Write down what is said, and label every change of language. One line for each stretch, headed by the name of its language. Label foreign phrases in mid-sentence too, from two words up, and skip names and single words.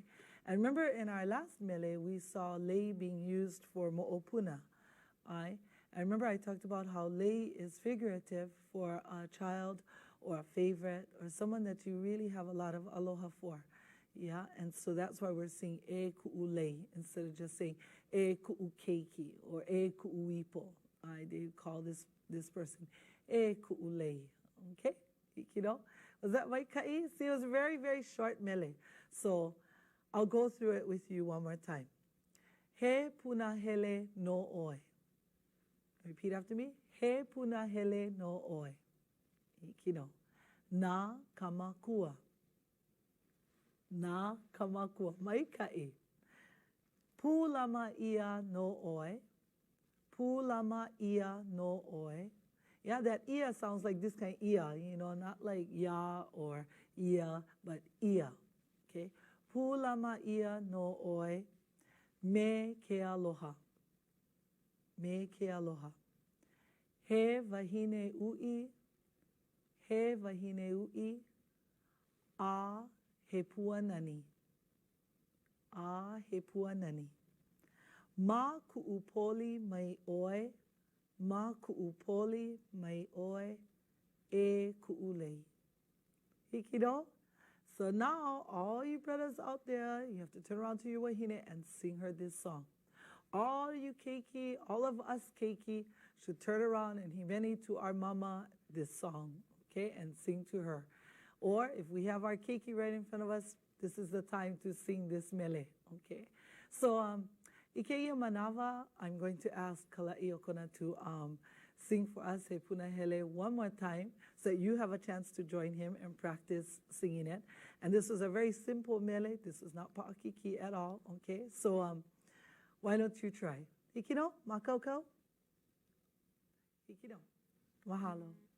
English: And remember in our last mele, we saw lei being used for mo'opuna. And remember I talked about how lei is figurative for a child or a favorite or someone that you really have a lot of aloha for. Yeah, and so that's why we're saying
Hawaiian: e ku'ulei
English: instead of just saying
Hawaiian: e ku'ukeiki
English: or
Hawaiian: e ku'uipo.
English: They call this person
Hawaiian: e ku'ulei.
English: Okay, you know, was that right, Kai? See, it was a very, very short mele. So I'll go through it with you one more time.
Hawaiian: He punahele no oe.
English: Repeat after me.
Hawaiian: He punahele no oe. Ikino. Na kamakua. Na kamakua. Maikai. Pulama ia no oe. Pulama ia no oe.
English: Yeah, that ia sounds like this kind of ia, you know, not like ya or ia, but ia.
Hawaiian: Okay. Pulama ia no oe. Me ke aloha. Me ke aloha. He wahine ui. He wahine ui. A he pua nani. A he pua nani. Ma ku'upoli mai oe. Ma ku'upoli mai oe. E ku'ulei. Hikido?
English: So now, all you brothers out there, you have to turn around to your wahine and sing her this song. All you keiki, all of us keiki, should turn around and himeni to our mama this song, okay, and sing to her. Or if we have our keiki right in front of us, this is the time to sing this mele, okay? So, Ikeia Manava, I'm going to ask Kulāiwi Okona to sing for us He Punahele one more time so that you have a chance to join him and practice singing it. And this was a very simple mele. This is not pa'akiki at all, okay? So why don't you try?
Hawaiian: Hikino, makoko? Hikino. Mahalo.